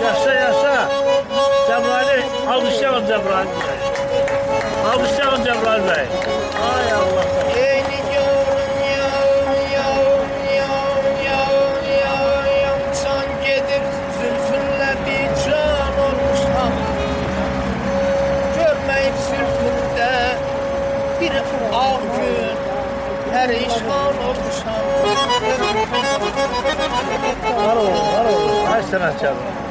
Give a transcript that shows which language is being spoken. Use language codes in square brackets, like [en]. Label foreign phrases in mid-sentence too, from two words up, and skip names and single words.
[tr] Yaşa yaşa. Cebrail'i alkışlayalım Cebrail Bey. Alkışlayalım Cebrail Bey. Ay Allah. Ey nigarım, yavrum, yavrum, yavrum, yavrum, yavrum, yavrum, [az] can gedib, zülfünlə bican olmuşam. Görməyib zülfündə bir ağ gün, pərişan olmuşam. [tr] Var olun. Ay sanatçı.